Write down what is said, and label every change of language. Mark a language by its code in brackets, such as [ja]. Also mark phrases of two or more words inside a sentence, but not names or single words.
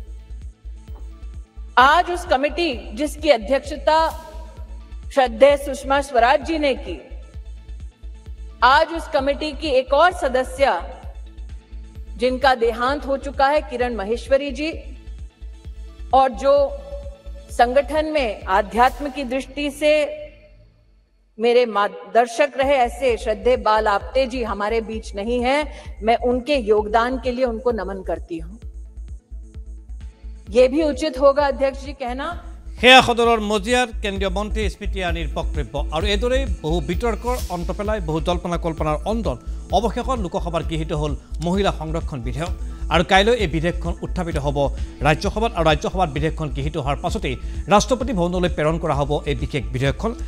[hi] आज उस कमेटी जिसकी अध्यक्षता श्रद्धेय सुषमा स्वराज जी ने की, आज उस कमेटी की एक और सदस्य जिनका देहांत हो चुका है, किरण माहेश्वरी जी, और जो संगठन में आध्यात्म की दृष्टि से मेरे मार्गदर्शक रहे, ऐसे श्रद्धेय बाल आपटे जी हमारे बीच नहीं हैं। मैं उनके योगदान के लिए उनको नमन करती हूं। ये भी उचित होगा अध्यक्ष जी कहना। [as] সেয়া সদনৰ মজিয়াৰ কেন্দ্ৰীয় মন্ত্ৰী স্মৃতি ইৰাণীৰ বক্তব্য। আৰু এইদৰেই বহু বিতৰ্কৰ অন্ত পেলাই বহু জল্পনা কল্পনাৰ অন্তত অৱশেষত লোকসভাত গৃহীত হ'ল মহিলা সংৰক্ষণ বিধেয়ক। আৰু কাইলৈ এই বিধেয়কখন উত্থাপিত হ'ব ৰাজ্যসভাত। আৰু ৰাজ্যসভাত বিধেয়কখন গৃহীত হোৱাৰ পাছতেই ৰাষ্ট্ৰপতি ভৱনলৈ প্ৰেৰণ কৰা হ'ব এই বিশেষ বিধেয়কখন।